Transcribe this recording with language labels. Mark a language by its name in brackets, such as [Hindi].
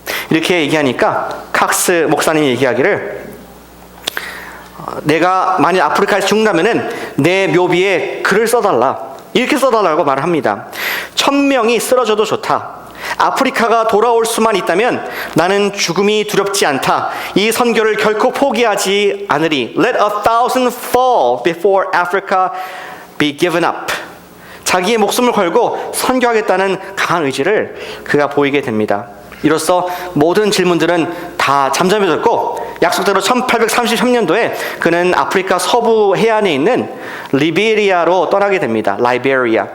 [Korean] 이렇게 얘기하니까 칵스 목사님이 얘기하기를, 내가 만일 아프리카에서 죽는다면은 내 묘비에 글을 써달라, 이렇게 써달라고 말을 합니다. 1000명이 쓰러져도 좋다. 아프리카가 돌아올 수만 있다면 나는 죽음이 두렵지 않다. 이 선교를 결코 포기하지 않으리. [English] Let 1,000 fall before Africa be given up. [Korean] 자기의 목숨을 걸고 선교하겠다는 강한 의지를 그가 보이게 됩니다. 이로써 모든 질문들은 다 잠잠해졌고, 약속대로 1833년도에 그는 아프리카 서부 해안에 있는 리베리아로 떠나게 됩니다. 라이베리아.